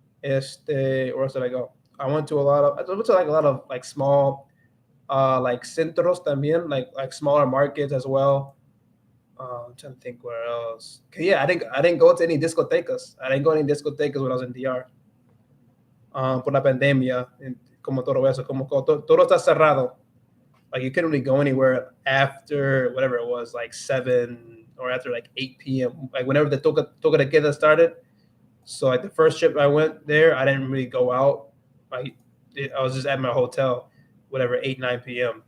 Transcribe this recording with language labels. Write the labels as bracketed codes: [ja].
[en] Where else did I go? I went to a lot of like small, like [es] centros también, [en] like smaller markets as well. I'm trying to think where else. Yeah, I didn't go to any discotecas. I didn't go to any discotecas when I was in DR. [es] Por la pandemia, como todo eso, como todo está cerrado. [en] Like you couldn't really go anywhere after whatever it was, like 7 or after like 8 p.m. Like whenever the [es] toca de queda [en] started. So like the first trip I went there, I didn't really go out. I was just at my hotel, whatever 8-9 p.m.